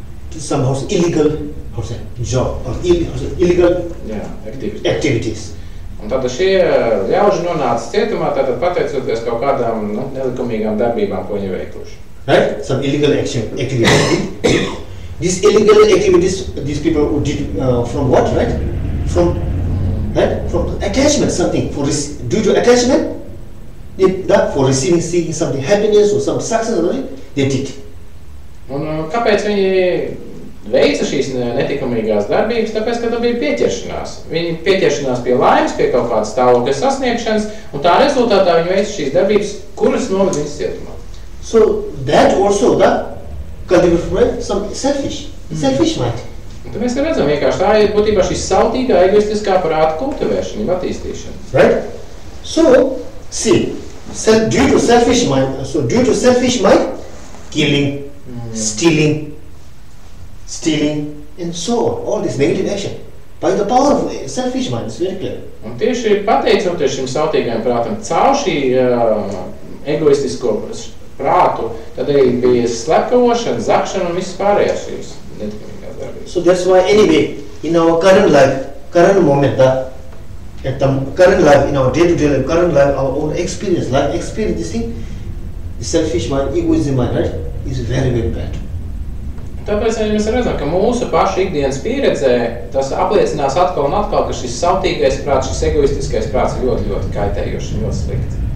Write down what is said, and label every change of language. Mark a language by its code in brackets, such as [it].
[en] To some illegal job or illegal activities. [lv] Un tad šie ļauži nonāca cietumā, tātad pateicoties kaut kādām nelikumīgām darbībām, ko viņi veikuši. [en] Right? Some illegal activities. These illegal activities, these people did from what, right? From attachment, something. Due to attachment, for receiving, seeking something, happiness or some success, they did. [lv] Un kāpēc viņi veica šīs netikumīgās darbības? Tāpēc, ka tā bija pieķeršanās. Viņi pieķeršanās pie laimes, pie kaut kādas stāvokļa sasniegšanas, un tā rezultātā viņi veica šīs darbības, kuras noved viņus cietumā. [en] So that also cultivate some selfish mind. [lv] Un tad mēs redzam vienkārši, tā ir būtībā šī sautīgā, egoistiskā prāta kultivēšana, attīstīšana. [en] Right? So, see, due to selfish mind, killing, stealing, and so on, all this negative action. By the power of selfish mind, it's very clear. [lv] Un tieši pateicoties šim sautīgajam prātam, caur šī egoistisko prātu, tad arī bija slepkavošana, zakšana un visas pārējās šīs netikumīgās darbības. [en] So that's why anyway, in our current life, current moment, at the current life, in our day-to-day life, current life, our own experience, this thing, the selfish mind, egoism mind, right, is very, very bad. [lv] Tāpēc arī mēs redzam, ka mūsu pašu ikdienas pieredzē tas apliecinās atkal un atkal, ka šis sautīgais prāts, šis egoistiskais prāts ir ļoti, ļoti kaitējošs un ļoti slikts.